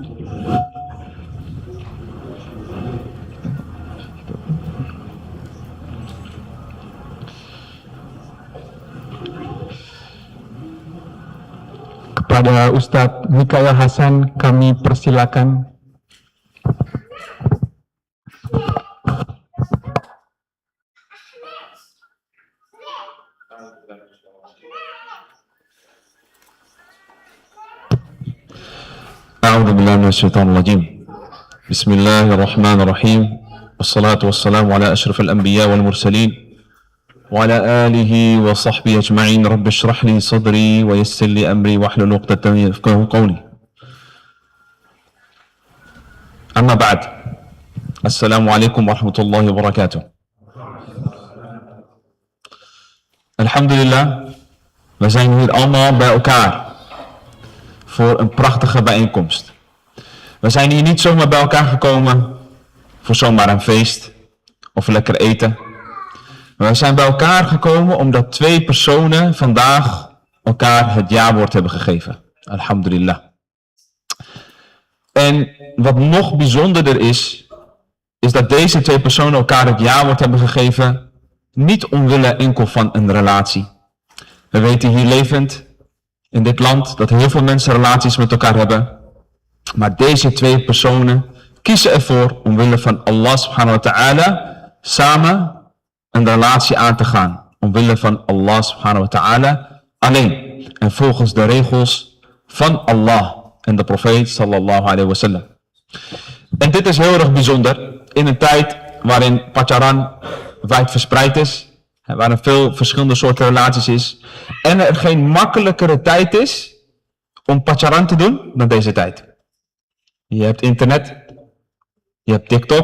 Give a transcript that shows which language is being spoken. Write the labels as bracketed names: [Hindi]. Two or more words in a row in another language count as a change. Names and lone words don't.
[Indonesian] Kepada Ustadz Mikael Hasan kami persilakan. [Arabic] أعوذ بالله من الشيطان الرجيم بسم الله الرحمن الرحيم والصلاة والسلام على أشرف الأنبياء والمرسلين وعلى آله وصحبه أجمعين رب اشرح لي صدري ويسر لي أمري واحلل عقدة يفقهوا قولي أما بعد السلام عليكم ورحمة الله وبركاته. [Dutch] Alhamdulillah, we zijn hier allemaal bij elkaar voor een prachtige bijeenkomst. We zijn hier niet zomaar bij elkaar gekomen voor zomaar een feest of lekker eten. Maar we zijn bij elkaar gekomen omdat twee personen vandaag elkaar het ja-woord hebben gegeven. Alhamdulillah. En wat nog bijzonderder is dat deze twee personen elkaar het ja-woord hebben gegeven, niet omwille enkel van een relatie. We weten hier levend in dit land dat heel veel mensen relaties met elkaar hebben. Maar deze twee personen kiezen ervoor omwille van Allah [Arabic] سبحانه وتعالى [Dutch] samen een relatie aan te gaan. Omwille van Allah [Arabic] سبحانه وتعالى [Dutch] alleen. En volgens de regels van Allah en de profeet [Arabic] صلى الله عليه وسلم. [Dutch] En dit is heel erg bijzonder in een tijd waarin pacaran wijd verspreid is. Waar er veel verschillende soorten relaties is. En er geen makkelijkere tijd is om pacaran te doen dan deze tijd. Je hebt internet. Je hebt TikTok.